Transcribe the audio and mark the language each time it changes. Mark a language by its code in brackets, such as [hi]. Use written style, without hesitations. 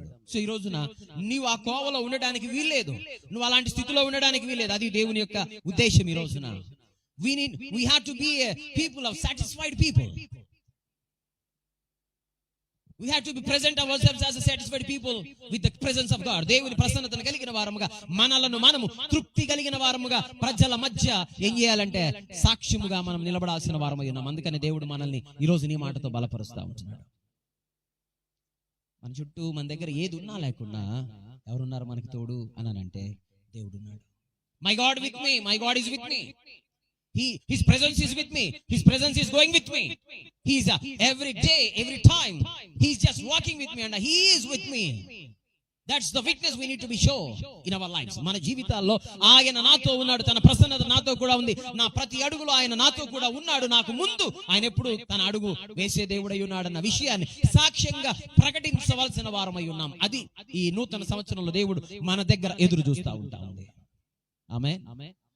[te] So ఈ రోజున నీవు ఆ కోవలో ఉండడానికి వీల్లేదు, నువ్వు అలాంటి స్థితిలో ఉండడానికి వీల్లేదు. అది దేవుని యొక్క ఉద్దేశం. ఈ రోజున [en] we have to be a people of satisfied people. We have to be present ourselves as a satisfied people with the presence of God. దేవుని ప్రసన్నతను కలిగిన వారముగా, మనలను మనము తృప్తి కలిగిన వారముగా ప్రజల మధ్య ఏం చేయాలంటే సాక్ష్యముగా మనం నిలబడాల్సిన వారమై ఉన్నాం. అందుకని దేవుడు మనల్ని ఈ రోజు నీ మాటతో బలపరుస్తా ఉంటున్నాడు. మన చుట్టూ మన దగ్గర ఏది ఉన్నా లేకున్నా ఎవరున్నారు మనకి తోడు అనంటే దేవుడు ఉన్నాడు. My god with me, my god is with me. His presence is with me. His presence is going with me. He's every day, every time. He's just walking with me and he is with me. That's the witness we need to be sure in our lives. [te] మన జీవితాల్లో ఆయన నాతో ఉన్నాడు, తన ప్రసన్నత నాతో కూడా ఉంది. నా ప్రతి అడుగులో ఆయన నాతో కూడా ఉన్నాడు. నాకు ముందు ఆయన ఎప్పుడు తన అడుగు వేసే దేవుడై ఉన్నాడన్న విషయాన్ని సాక్ష్యంగా ప్రకటించవలసిన వారమై ఉన్నాం. అది ఈ నూతన సంవత్సరంలో దేవుడు మన దగ్గర ఎదురు చూస్తూ ఉంటా ఉంది. ఆమేన్.